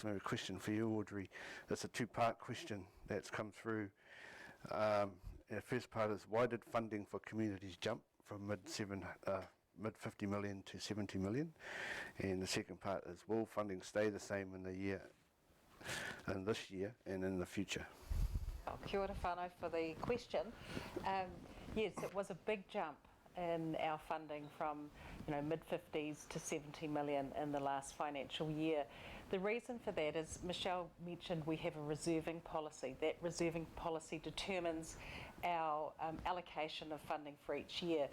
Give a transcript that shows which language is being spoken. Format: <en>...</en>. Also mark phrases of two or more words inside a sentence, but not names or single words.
<en>Maybe a question for you, Audrey. It's a two-part question that's come through. The first part is, why did funding for communities jump from mid 50 million to 70 million? And the second part is, will funding stay the same in this year and in the future?</en> <mi>Kia ora whānau</mi> <en>for the question. Yes, it was a big jump in our funding from mid-50s to 70 million in the last financial year. The reason for that is, Michelle mentioned we have a reserving policy. That reserving policy determines our allocation of funding for each year.</en>